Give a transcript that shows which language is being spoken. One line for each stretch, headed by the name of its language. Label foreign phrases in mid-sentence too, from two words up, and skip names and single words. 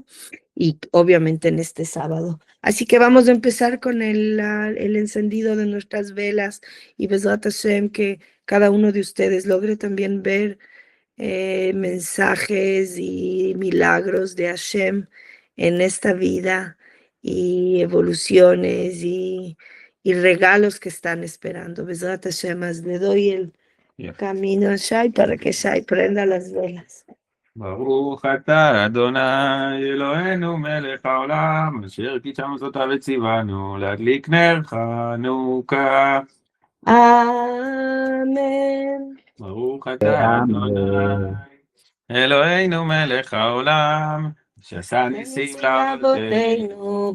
Spanish: Y obviamente en este sábado. Así que vamos a empezar con el encendido de nuestras velas y
Hebrew: בעזרת השם,
Spanish: que cada uno de ustedes logre también ver mensajes y milagros de Hashem en esta vida y evoluciones y regalos que están esperando.
Hebrew: בעזרת השם,
Spanish: le doy el camino a Shai para que Shai prenda las velas.
Hebrew: ברוך אתה אדוני אלוהינו מלך העולם אשר קידשנו אותה וציוונו להדליק נר חנוכה. אמן. ברוך אתה אדוני אלוהינו מלך העולם שעשה ניסים לאבותינו